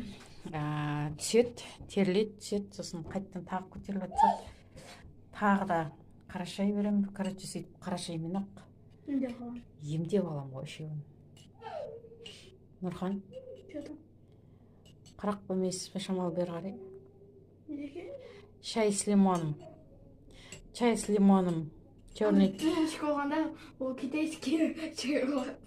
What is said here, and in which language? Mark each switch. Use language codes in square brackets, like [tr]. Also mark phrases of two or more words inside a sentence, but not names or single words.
[kk] Түсет, терілет, түсет, сосын қайттан тағы көтеріліп жатса, тағы да қара шай берем. Короче, сөйтіп қара шаймен ақ емдеп алам ғой үшеуін. Нұрхан, қырық бөлмейсіз бе, шамалы бері қарай? [ru] Чай с лимоном. Чай с лимоном. Черный. [kk] Ішкі болғанда, ол [ru] китайский чай [kk] болған.